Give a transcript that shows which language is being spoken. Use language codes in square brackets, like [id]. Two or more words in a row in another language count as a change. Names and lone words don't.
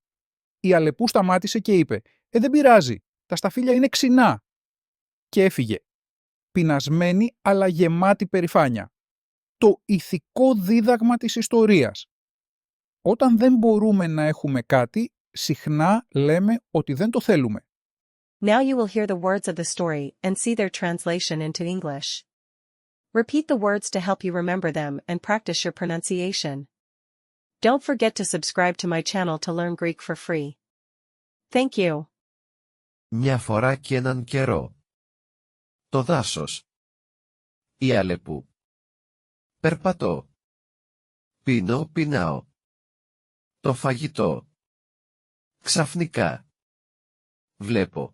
[el] Η Αλεπού σταμάτησε και είπε δεν πειράζει, τα σταφύλια είναι ξινά». Και έφυγε. Πεινασμένη, αλλά γεμάτη περηφάνεια. Το ηθικό δίδαγμα της ιστορίας. Όταν δεν μπορούμε να έχουμε κάτι, συχνά λέμε ότι δεν το θέλουμε. [en] Now you will hear the words of the story and see their translation into English. Repeat the words to help you remember them and practice your pronunciation. Don't forget to subscribe to my channel to learn Greek for free. Thank you. [el] Μια φορά και έναν καιρό. Το δάσος. Η Αλεπού. Περπατώ. Πεινάω. Το φαγητό. Ξαφνικά. Βλέπω.